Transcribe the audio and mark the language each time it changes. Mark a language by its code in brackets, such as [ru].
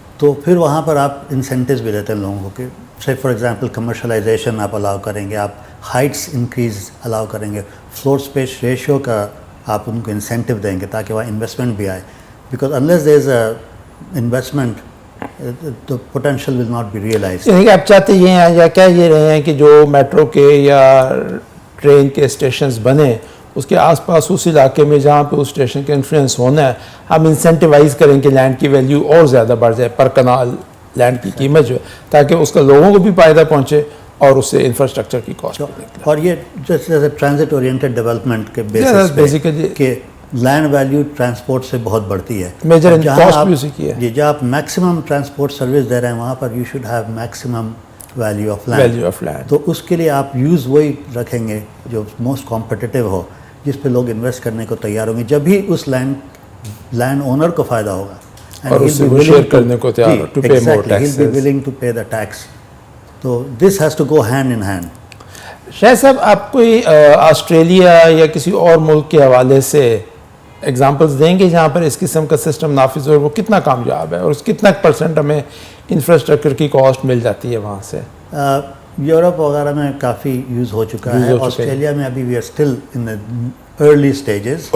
[ur] تو پھر وہاں پر آپ انسینٹیوز بھی دیتے ہیں لوگوں کو کہ سے فار ایگزامپل کمرشلائزیشن آپ الاؤ کریں گے, آپ ہائٹس انکریز الاؤ کریں گے, فلور اسپیس ریشیو کا آپ ان کو انسینٹیو دیں گے تاکہ وہاں انویسٹمنٹ بھی آئے. [en] Because unless there is a investment the potential will not be realized. [ur] یعنی کہ آپ چاہتے یہ ہیں یا کہہ یہ رہے ہیں کہ جو میٹرو کے یا ٹرین کے اسٹیشنز بنے اس کے آس پاس اس علاقے میں جہاں پہ اس اسٹیشن کا انفلوئنس ہونا ہے ہم انسینٹیوائز کریں کہ لینڈ کی ویلیو اور زیادہ بڑھ جائے پر کنال لینڈ کی قیمت جو ہے تاکہ اس کا لوگوں کو بھی فائدہ پہنچے اور اس سے انفراسٹرکچر کی کاسٹ. اور یہ جیسے ٹرانزٹ اورینٹڈ ڈیولپمنٹ کے بیسس [en] basically [ur] کہ لینڈ ویلیو ٹرانسپورٹ سے بہت بڑھتی ہے. میجر کاسٹ بھی اسی کی ہے. جی جہاں آپ میکسیمم ٹرانسپورٹ سروس دے رہے ہیں وہاں پر [en] You should have maximum value of land. [ur] تو اس کے لیے آپ یوز وہی رکھیں گے جو موسٹ کمپٹیٹیو ہو جس پہ لوگ انویسٹ کرنے کو تیار ہوں گے. جب بھی اس لینڈ اونر کو فائدہ ہوگا اور اس سے وہ شیئر کرنے کو تیار ہو [en] To pay more tax. He'll be willing to pay the tax. تو this has to go hand in hand. [ur] شاہد صاحب آپ کوئی آسٹریلیا یا کسی اور ملک کے حوالے سے ایگزامپلس دیں گے جہاں پر اس قسم کا سسٹم نافذ ہو اور وہ کتنا کامیاب ہے اور اس کتنا پرسنٹ ہمیں انفراسٹرکچر کی کاسٹ مل جاتی ہے وہاں سے؟ یورپ وغیرہ میں کافی یوز ہو چکا ہے. آسٹریلیا میں ابھی [en] We are still in early stages.